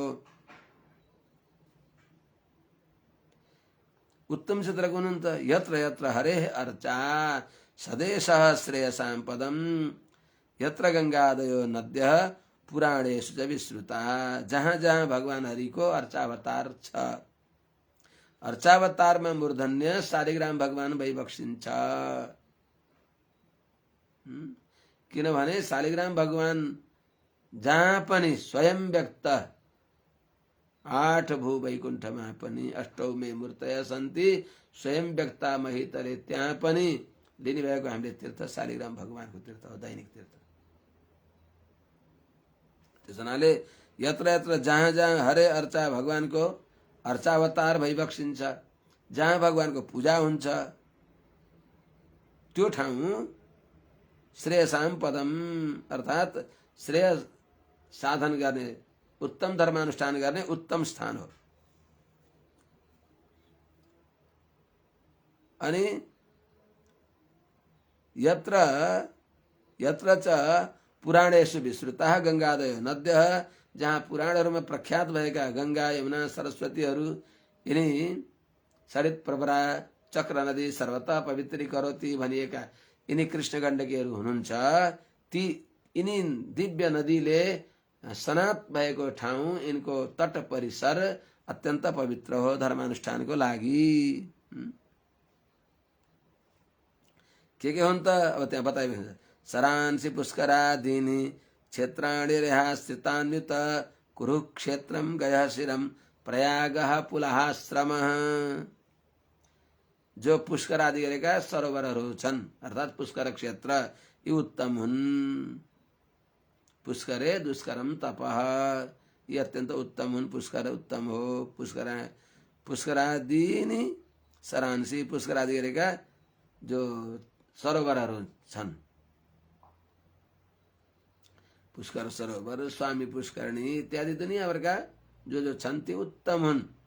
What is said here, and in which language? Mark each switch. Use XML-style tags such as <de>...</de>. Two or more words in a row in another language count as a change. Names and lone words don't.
<ne>उत्तम क्षेत्र कुन हुन्छ?</ne> <sa>यत्र यत्र हरेः अर्चा सदेशः श्रेयसां पदम यत्र गंगादयो नद्यः पुराणेषु च विश्रुता।</sa> <ne>जहाँ जहाँ भगवान हरिको अर्चावतार छ, अर्चावतारमा मूर्धन्य शालिग्राम भगवान भइबक्सिन्छ। किनभने शालिग्राम भगवान जहाँ पनि स्वयं व्यक्त, 8 भू वैकुण्ठमा पनि</ne> <sa>अष्टौ मे मूर्तय सन्ति स्वयं व्यक्ता महितले,</sa> <ne>त्यहाँ पनि लिने भएको हामीले तीर्थ शालिग्राम भगवानको तीर्थ हो, दैनिक तीर्थ। त्यसनाले</ne> <sa>यत्र यत्र</sa> <ne>जहाँ जहाँ</ne> <sa>हरे अर्चा</sa> <ne>भगवानको अर्चावतार भइबक्सिन्छ, जहाँ भगवानको पूजा हुन्छ त्यो ठाउँ</ne> <sa>श्रेयसाम पदम</sa> <ne>अर्थात श्रेय साधन गर्ने, उत्तम धर्मानुष्ठान गर्ने उत्तम स्थान हो।</ne> <sa>अनि यत्र यत्र च पुराणेषु विश्रुता गंगादय नद्यः,</sa> <ne>जहाँ पुराणहरूमा प्रख्यात भएका गंगा यमुना सरस्वतीहरू, यिनी</ne> <sa>सरित प्रवरा चक्र नदी सर्वतः पवित्रीकरोति</sa> <ne>भनिएका यिनी कृष्ण गण्डकीहरू हुनुहुन्छ। ती यिनी दिव्य नदीले सनात भएको ठाउँ, यिनको तट परिसर अत्यन्त पवित्र हो धर्मानुष्ठानको लागि। के हुन् त? अब त्यहाँ बताइदिन्छ।</ne> <sa>सरांसि पुष्करादीनि क्षेत्राणि रेहास्थितान्युत कुरुक्षेत्रम गयः शिरम प्रयागः पुलहाश्रमः।</sa> <ne>जो पुष्कर आदि गरेका सरोवरहरू छन् अर्थात् पुष्कर क्षेत्र यी उत्तम हुन्।</ne> <sa>पुष्करे दुष्करम तपः,</sa> <ne>यी अत्यन्त उत्तम हुन्। पुष्कर उत्तम हो।</ne> <sa>पुष्करादीनि सरांसि,</sa> <ne>पुष्कर आदि गरेका जो सरोवरहरू छन्, पुष्कर सरोवर, स्वामी पुष्करणी इत्यादि दुनियाँभरका जो छन् ती उत्तम हुन्।</ne>